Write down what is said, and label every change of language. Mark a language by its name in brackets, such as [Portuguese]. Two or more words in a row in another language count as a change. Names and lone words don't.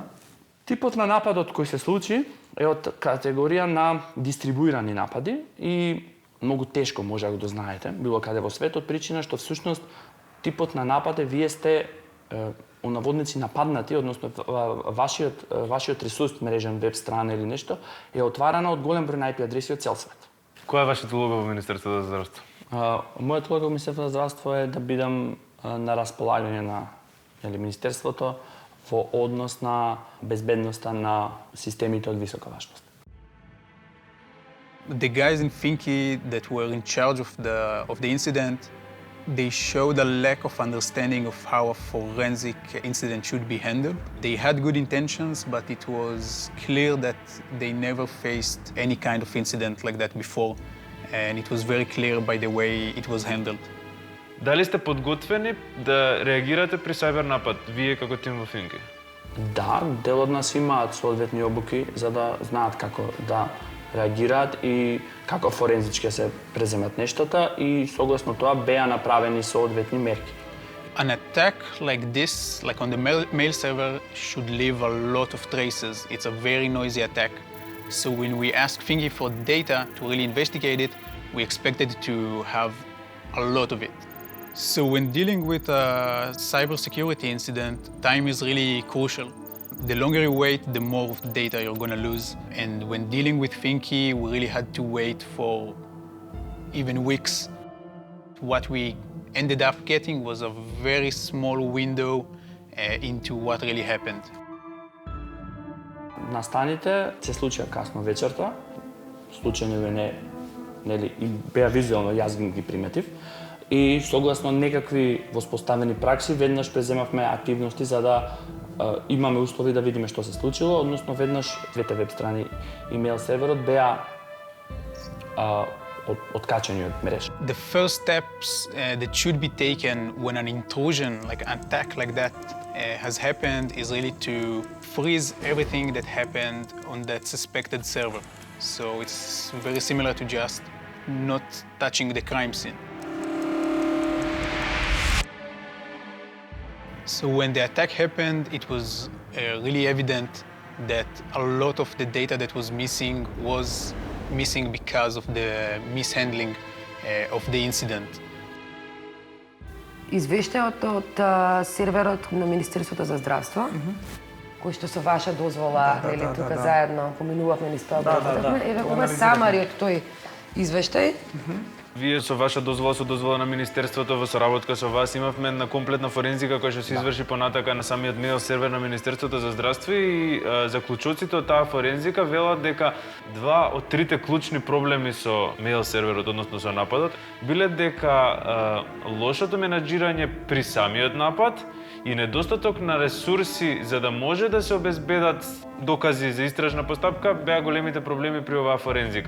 [Macedonian] Типот на нападот кој се случи е од категорија на дистрибуирани напади и многу тешко може да го дознаете било каде во светот, причина што всушност типот на напад е вие сте у наводници нападнати, односно вашиот ресурс, мрежен веб страна или нешто е отварана од голем број на IP адреси од цел свет. Која е вашата улога во Министерството за здравство? Мојата улога во Министерството за здравство е да бидам на располагање на Министерството во однос на безбедноста на системите од висока важност. [English] The guys in Finki that were in charge of the incident, they showed a lack of understanding of how a forensic incident should be handled. They had good intentions, but it was clear that they never faced any kind of incident like that before, and it was very clear by the way it was handled. [Macedonian] Дали сте подготвени да реагирате при сајбер напад, вие како тим во ФИНКИ? Да, дел од нас имаат соодветни обуки за да знаат како да реагираат и како форензички се преземат нештата и согласно тоа беа направени соодветни мерки. [English] An attack like this, like on the mail server, should leave a lot of traces. It's a very noisy attack. So when we asked Finki for data to really investigate it, we expected to have a lot of it. So when dealing with a cybersecurity incident, time is really crucial. The longer you wait, the more data you're going to lose. And when dealing with Finky, we really had to wait for even weeks. What we ended up getting was a very small window into what really happened. [Macedonian] Настаните се случија касно вечерта, случајно или нели, и беа визуелно, јас ги приметив. И согласно некакви воспоставени пракси, веднаш преземавме активности за да имаме услови да видиме што се случило, односно веднаш двете веб страни и мејл серверот беа откачани од мрежа. [English] The first steps that should be taken when an intrusion, like an attack like that, has happened is really to freeze everything that happened on that suspected server. So it's very similar to just not touching the crime scene. So when the attack happened, it was really evident that a lot of the data that was missing because of the mishandling of the incident. [Macedonian] Извештајот од серверот на Министерството за здравство, кој што со ваша дозвола, нели тука заедно поминувавме низ тоа, еве кога самари од тој извештај. Вие со ваша дозвола, со дозвола на Министерството, во соработка со вас, имавме една комплетна форензика која што се изврши понатака на самиот мејл сервер на Министерството за здравство и заклучоците од таа форензика велат дека два од трите клучни проблеми со мејл серверот, односно со нападот, биле дека лошото менаџирање при самиот напад и недостаток на ресурси за да може да се обезбедат докази за истражна постапка беа големите проблеми при оваа форензика.